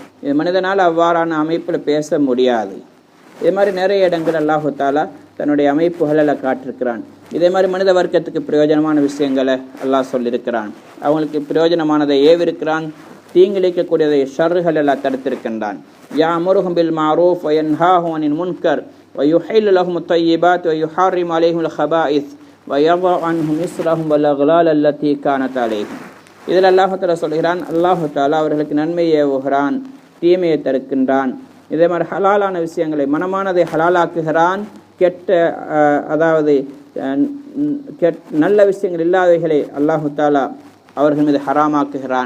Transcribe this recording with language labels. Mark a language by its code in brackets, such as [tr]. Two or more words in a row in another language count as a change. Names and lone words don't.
[ta] இது மனிதனால் அவ்வாறான அமைப்பில் பேச முடியாது. இதே மாதிரி நிறைய இடங்கள் [ar] الله تعالى [ta] தன்னுடைய அமைப்புகளில் காட்டிருக்கிறான். இதே மாதிரி மனித வர்க்கத்துக்கு பிரயோஜனமான விஷயங்களை அல்லாஹ் சொல்லியிருக்கிறான். அவங்களுக்கு பிரயோஜனமானதை ஏவிருக்கிறான், தீங்கிழைக்கக்கூடியதை ஷர்றுகள் எல்லாம் தடுத்திருக்கின்றான். [ar] يأمرهم بالمعروف وينهاهم عن المنكر ويحل لهم الطيبات ويحرم عليهم الخبائث ويضع عنهم إصرهم والأغلال التي كانت عليهم. [ta] இதில் [ar] الله تعالى [ta] சொல்கிறான், [ar] الله تعالى [ta] அவர்களுக்கு நன்மையை ஏவுகிறான், தீமையை தடுக்கின்றான், இதே மாதிரி ஹலாலான விஷயங்களை மனமானதை ஹலாலாக்குகிறான், கெட்ட அதாவது நல்ல விஷயங்கள் இல்லாதவைகளை [ar] الله تعالى [ta] அவர்கள் மீது ஹராமாக்குகிறான்.